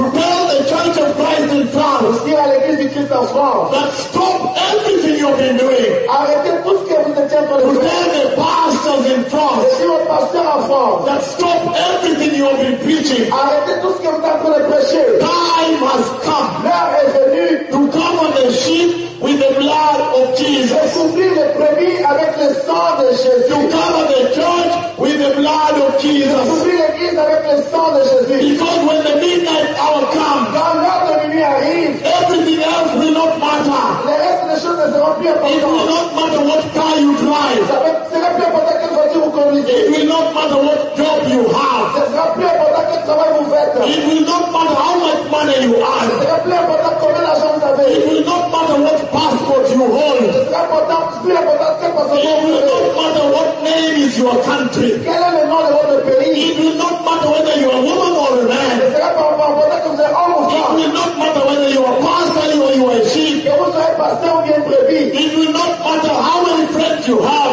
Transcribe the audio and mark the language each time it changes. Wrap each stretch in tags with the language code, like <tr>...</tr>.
<en>to tell the Church of Christ in France,</en> <fr>pour dire à l'église du Christ en France,</fr> <en>that stop everything you've been doing,</en> <fr>arrêtez tout ce que vous êtes en train de faire,</fr> <en>to tell the pastors in France,</en> <fr>je suis un pasteur en France,</fr> <en>that stop everything you've been preaching,</en> <fr>arrêtez tout ce que vous êtes en train de prêcher,</fr> <en>time has come,</en> <fr>l'heure est venue,</fr> <en>to come on the sheep with the blood of Jesus.</en> <fr>Avec le sang de Jésus.</fr> <en>To cover the church with the blood of Jesus.</en> <fr>Avec le sang de Jésus.</fr> <en>Because when the midnight hour comes,</en> <fr>quand l'heure de minuit arrive,</fr> <en>everything else will not matter.</en> <fr>Le reste des choses ne seront plus importantes.</fr> <en>It will not matter what car you drive.</en> <fr>Ce sera plus important quelle voiture vous conduisez.</fr> <en>It will not matter what job you have.</en> <fr>Ce sera plus important quel travail vous faites.</fr> <en>It will not matter how much money you earn.</en> <fr>Ce sera plus important combien d'argent vous avez.</fr> <en>It will not matter what passport you hold.</en> <fr>Ce sera plus important quel passeport vous avez.</fr> <en>It will not matter what name is your country.</en> <fr>Quel est le nom de votre pays.</fr> <en>It will not matter whether you are a woman or a man. It will not matter whether you are a pastor or you are a sheep. It will not matter how many friends. you have,</en>